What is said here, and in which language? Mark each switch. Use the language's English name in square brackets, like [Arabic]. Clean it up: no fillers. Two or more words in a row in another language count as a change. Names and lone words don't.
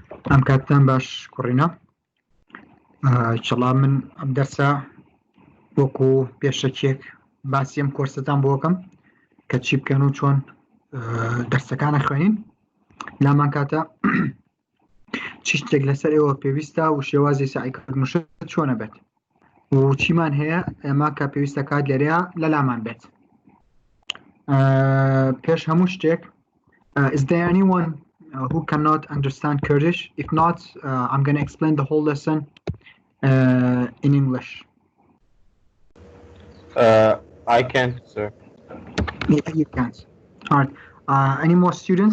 [Central Kurdish] ئەم کاتتان باش کوڕینە چڵا من ئەم دەرسە وەکو پێشەکێک باسی ئەم کۆرسەتان بۆ بکەم کە چی بکەن و چۆن دەرسەکانە خوێنین لامان کاتە چی شتێک لەسەر ئێوە پێویستە و شێوازی سعیکردنوشت چۆنە بێت و چیمان هەیە ئێمە کە پێویستە کات لێرەیە لە لامان بێت. پێش هەموو شتێک [English] is there anyone who cannot understand Kurdish? If not, I'm going to explain the whole lesson in English. I can, sir. Yeah, you can't. All right. Any more students?